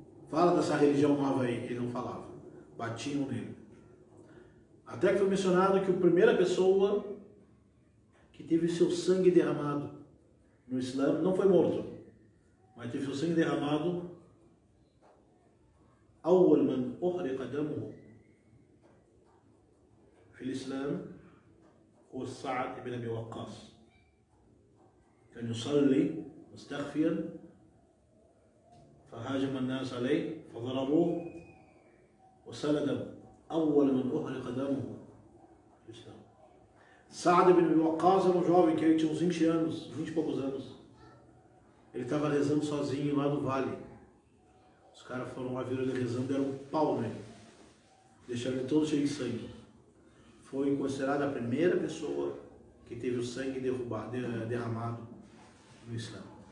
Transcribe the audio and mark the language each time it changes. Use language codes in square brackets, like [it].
[pt] Fala dessa religião nova aí. Ele não falava. Batiam nele. Até que foi mencionado que a primeira pessoa que teve seu sangue derramado no Islã não foi morto, mas teve seu sangue derramado. [ar] أول من أحرق دمه في الإسلام هو سعد بن أبي وقاص. كان يصلي مستخفيا فهاجم الناس عليه فضربوه وسال دمه. أول من أحرق دمه في الإسلام. [pt] Saad bin Abi Waqqas era um jovem que tinha uns 20 anos, 20 e poucos anos. Ele estava rezando sozinho lá no vale. Os caras foram lá, viram ele rezando, deram um pau nele. Deixaram ele todo cheio de sangue. Foi considerada a primeira pessoa que teve o sangue derramado no Islã.